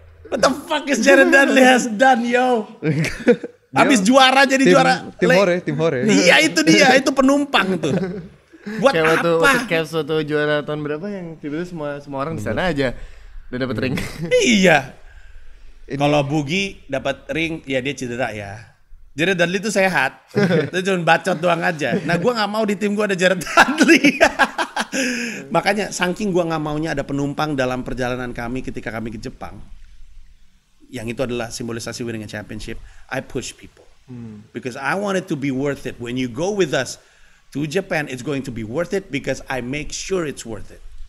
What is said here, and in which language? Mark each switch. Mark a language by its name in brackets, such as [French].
[English] What the fuck is Jared Dudley has done, yo? [Indonesian] Abis juara jadi juara. Tim Hore. Iya itu dia, itu penumpang tuh. Buat Kayak apa? waktu juara tahun berapa yang tiba-tiba semua orang di sana aja udah dapet ring. Iya. Kalau Bugi dapat ring, ya dia cedera ya. Jared Dudley itu sehat, itu cuma bacot doang aja. Nah gue nggak mau di tim gue ada Jared Dudley. Makanya saking gue nggak maunya ada penumpang dalam perjalanan kami ketika kami ke Jepang. Yang itu adalah simbolisasi [English] winning a championship. I push people because I want it to be worth it. When you go with us to Japan, it's going to be worth it because I make sure it's worth it.